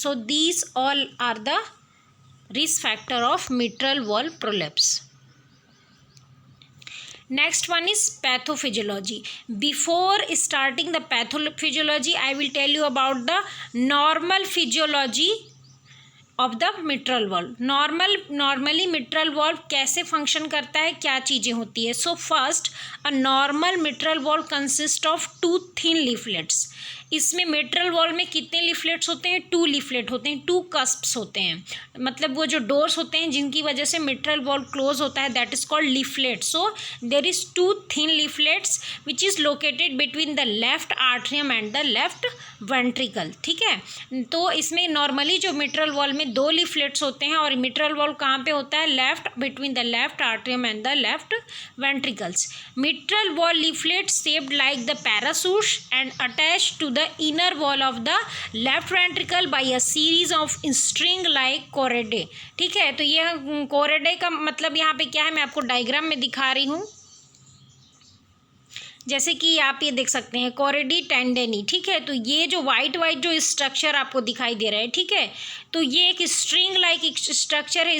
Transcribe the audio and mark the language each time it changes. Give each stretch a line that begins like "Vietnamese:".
English: So these all are the risk factor of mitral valve prolapse. Next one is pathophysiology. Before starting the pathophysiology, I will tell you about the normal physiology of the mitral valve.
Hindi: Normally mitral valve कैसे function करता है, क्या चीज़ें होती है.
English: So first, a normal mitral valve consists of two thin leaflets.
Hindi: इसमें mitral valve में कितने लीफलेट्स होते हैं? 2 लीफलेट होते हैं, 2 कस्प्स होते हैं. मतलब वो जो डोर्स होते हैं जिनकी वजह से मिट्रल वॉल क्लोज होता है,
English: that is called
Hindi: leaflet.
English: So there is 2 thin leaflets which is located between the left atrium and the left ventricle.
Hindi: ठीक है, तो इसमें नॉर्मली जो मिट्रल वॉल में 2 लीफलेट्स होते हैं, और मिट्रल वॉल कहाँ पे होता है?
English: Left, between the left atrium and the left ventricles. Mitral valve leaflet shaped like the parachute and attached to the inner wall of the left ventricle by a series of string like chordae.
Hindi: ठीक है, तो यह chordae का मतलब यहाँ पे क्या है, मैं आपको डायग्राम में दिखा रही हूँ. जैसे कि आप ये देख सकते हैं कोरेडी टेंडेनी. ठीक है, तो ये जो वाइट जो स्ट्रक्चर आपको दिखाई दे रहा है, ठीक है, तो ये एक स्ट्रिंग लाइक एक स्ट्रक्चर है.